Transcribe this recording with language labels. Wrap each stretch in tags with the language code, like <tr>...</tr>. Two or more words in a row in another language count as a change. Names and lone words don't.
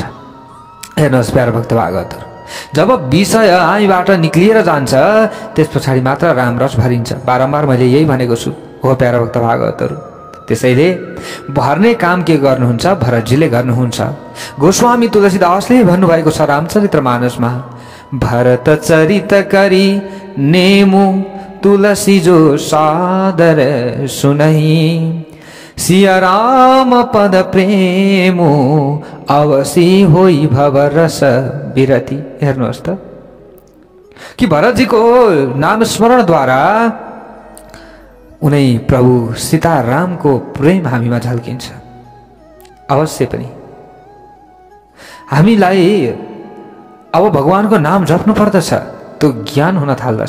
<ne>हेर्नुहोस् प्यारा भक्त भागवतहरू, जब विषय हामीबाट निक्लिएर जान्छ त्यस पछाडि मात्र राम रस भरिन्छ। बारम्बार मैले यही भनेको छु हो प्यारा भक्त भागवतहरू। त्यसैले भर्ने काम के गर्नुहुन्छ? भरतजीले गर्नुहुन्छ।</ne> <hi>गोस्वामी तुलसीदासले भन्नुभएको छ रामचरितमानसमा, भरत चरित करी नेमु तुलसी जो सादर सुनहि, सिया राम पद प्रेमो अवसी होई भव रस विरति।</hi> <ne>हेर्नुहोस् त कि भरतजीको नाम स्मरणद्वारा उनै प्रभु सीतारामको प्रेम हामीमा झल्किन्छ। अवश्य पनि हामीलाई अब भगवानको नाम जप्नु पर्दछ, त्यो ज्ञान हुन थाल्दछ।</ne>